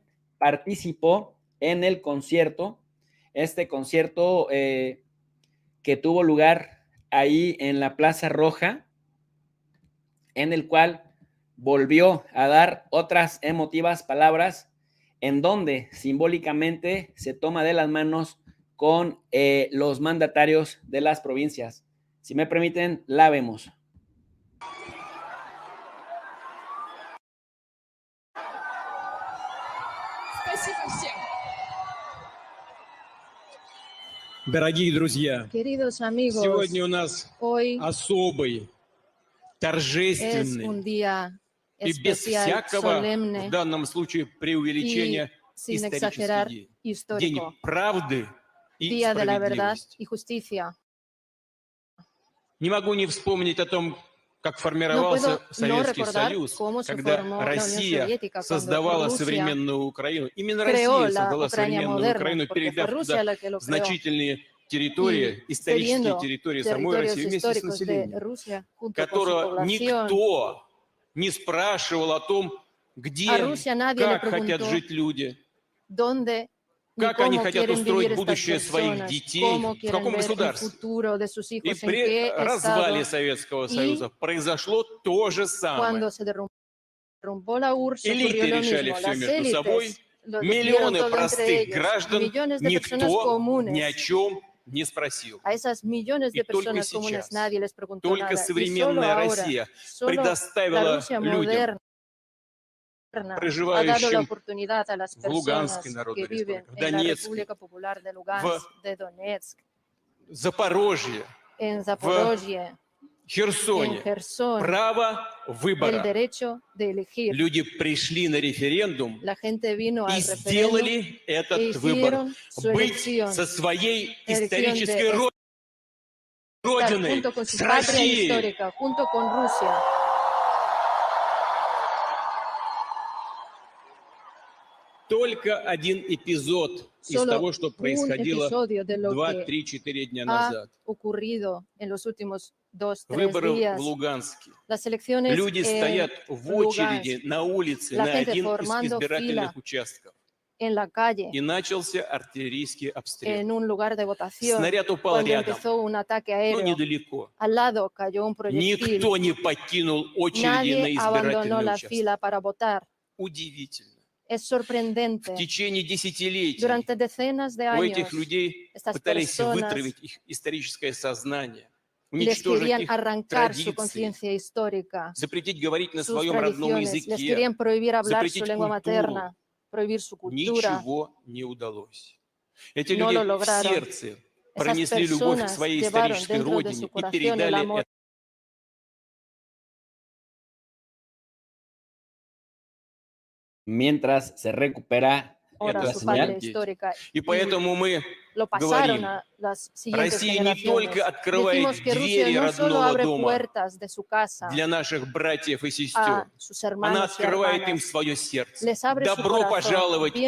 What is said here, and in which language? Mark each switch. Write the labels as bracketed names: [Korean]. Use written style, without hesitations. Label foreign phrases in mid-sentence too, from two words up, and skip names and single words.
[Spanish] participó en el concierto, este concierto que tuvo lugar ahí en la Plaza Roja, en el cual volvió a dar otras emotivas palabras, en donde simbólicamente se toma de las manos con los mandatarios de las provincias. Si me permiten, la vemos. [Russian] Дорогие друзья, [Spanish] Queridos amigos, [Russian] сегодня у нас [Spanish] hoy [Russian] особый, [Spanish] es un [Russian] торжественный [Spanish] día [Russian] и без [Spanish] especial, [Russian] всякого, в [Spanish] solemne [Russian] данном случае, преувеличения, [Spanish] sin [Russian] исторический [Spanish] exagerar, [Russian] день. [Spanish] histórico, [Russian] День правды и [Spanish] Día de la verdad [Russian] справедливости. [Spanish] y justicia. [Russian] Не могу не вспомнить о том, как [Spanish] No [Russian] формировался [Spanish] puedo no [Russian] Советский [Spanish] recordar [Russian] Союз, [Spanish] cómo se [Russian] когда [Spanish] formó la Unión [Russian] Россия [Spanish] Soviética, cuando [Russian] создавала [Spanish] Rusia [Russian] современную Украину. Именно [Spanish] creó [Russian] Россия [Spanish] la [Russian] создала [Spanish] Ucrania [Russian] современную [Spanish] moderna, [Russian] Украину, [Spanish] porque fue [Russian] передав [Spanish] Rusia [Russian] туда [Spanish] la que lo creó. [Russian] значительные территории, [Spanish] Y [Russian] исторические [Spanish] cediendo [Russian] территории самой [Spanish] territorios [Russian] России вместе с [Spanish] históricos de [Russian] населением, [Spanish] Rusia junto con su [Russian] которого [Spanish] población. [Russian] никто не спрашивал о том, где, [Spanish] A Rusia nadie le [Russian] как хотят [Spanish] preguntó [Russian] жить люди, [Spanish] dónde ni [Russian] как они [Spanish] cómo [Russian] хотят [Spanish] quieren vivir [Russian] устроить [Spanish] estas [Russian] будущее своих [Spanish] personas, [Russian] детей, [Spanish] cómo [Russian] в [Spanish] quieren [Russian] каком [Spanish] ver el [Russian] государстве. [Spanish] futuro de sus [Russian] И [Spanish] hijos, en [Russian] при [Spanish] qué [Russian] развале [Spanish] estado. [Russian] Советского [Spanish] Y [Russian] Союза произошло то же самое. [Spanish] Cuando se derrumbó la URSS ocurrió [Russian] Элиты [Spanish] lo [Russian] решали [Spanish] mismo. [Russian] все [Spanish] Las [Russian] между собой, [Spanish] élites lo decidieron [Russian] миллионы [Spanish] todo entre [Russian] простых [Spanish] ellos. [Russian] граждан [Spanish] Millones de personas [Russian] никто ни о [Spanish] comunes. [Russian] чем не спросил. [Spanish] A esas millones Y de [Russian] только [Spanish] personas comunes [Russian] сейчас, [Spanish] nadie les preguntó [Russian] только [Spanish] nada. Y solo [Russian] современная [Spanish] ahora, [Russian] Россия [Spanish] solo la [Russian] предоставила [Spanish] Rusia [Russian] людям, [Spanish] moderna ha dado la [Russian] проживающим [Spanish] oportunidad a las [Russian] в Луганской [Spanish] personas [Russian] Народной [Spanish] que viven [Russian] Республике, в [Spanish] en la [Russian] Донецке, [Spanish] República Popular de Lugansk, de Donetsk, [Russian] Запорожье, [Spanish] en Zaporozhye, en [Russian] Херсоне, [Spanish] Gerson, [Russian] право [Spanish] el [Russian] выбора. [Spanish] derecho de elegir. [Russian] Люди пришли на референдум [Spanish] La gente vino [Russian] и [Spanish] al referéndum [Russian] сделали [Spanish] e [Russian] этот выбор. [Spanish] hicieron su [Russian] Быть [Spanish] elección. [Russian] со своей [Spanish] Elección [Russian] исторической [Spanish] de estar [Russian] родиной, [Spanish] junto con su [Russian] с [Spanish] patria [Russian] Россией. [Spanish] histórica, junto con Rusia. [Russian] Только один эпизод из [Spanish] Solo [Russian] того, что [Spanish] un [Russian] происходило [Spanish] episodio de lo [Russian] 2-3-4 дня [Spanish] ha [Russian] назад. [Spanish] ocurrido en los últimos 2-3 [Russian] Выборы в [Spanish] días. [Russian] Луганске. [Spanish] Las elecciones [Russian] Люди стоят [Spanish] en [Russian] в очереди [Spanish] Lugansk, [Russian] на улице, [Spanish] La [Russian] на [Spanish] gente [Russian] один из [Spanish] formando [Russian] избирательных [Spanish] fila [Russian] участков. [Spanish] en la calle, [Russian] И начался артиллерийский обстрел. [Spanish] en un lugar de votación, [Russian] Снаряд упал [Spanish] cuando [Russian] рядом, [Spanish] empezó un ataque [Russian] но [Spanish] aéreo. [Russian] недалеко. [Spanish] Al lado cayó un proyectil. [Russian] Никто не покинул очереди на [Spanish] Nadie abandonó [Russian] избирательный [Spanish] la [Russian] участок. [Spanish] fila para votar. [Russian] Удивительно. [Spanish] Es [Russian] В [Spanish] sorprendente. [Russian] течение десятилетий [Spanish] Durante decenas de [Russian] у [Spanish] años, [Russian] этих людей [Spanish] estas [Russian] пытались [Spanish] personas [Russian] вытравить их историческое сознание, [Spanish] les [Russian] уничтожить [Spanish] querían [Russian] их [Spanish] arrancar su [Russian] традиции, [Spanish] conciencia histórica, [Russian] запретить говорить на [Spanish] sus [Russian] своем родном [Spanish] tradiciones, les [Russian] языке. [Spanish] querían prohibir hablar su [Russian] запретить [Spanish] lengua [Russian] культуру. [Spanish] materna, prohibir su cultura. [Russian] Ничего не удалось. Эти [Spanish] No [Russian] люди [Spanish] lo [Russian] в [Spanish] lograron. [Russian] сердце [Spanish] Esas [Russian] пронесли любовь к [Spanish] personas [Russian] своей [Spanish] llevaron [Russian] исторической [Spanish] dentro de [Russian] родине [Spanish] su [Russian] и [Spanish] corazón el [Russian] передали [Spanish] amor. [Russian] это. [Spanish] Mientras se recupera Ahora la su señal. patria histórica. [Russian] И поэтому мы [Spanish] Lo pasaron [Russian] говорим, [Spanish] a las siguientes [Russian] Россия не [Spanish] generaciones. [Russian] только открывает [Spanish] Decimos que Rusia [Russian] двери [Spanish] no solo [Russian] родного [Spanish] abre [Russian] дома [Spanish] puertas de su casa [Russian] для наших братьев и [Spanish] a [Russian] сестер, [Spanish] sus [Russian] она [Spanish] hermanos y [Russian] открывает им [Spanish] hermanas, [Russian] свое сердце. [Spanish] les abre su [Russian] Добро [Spanish] corazón. [Russian] пожаловать домой.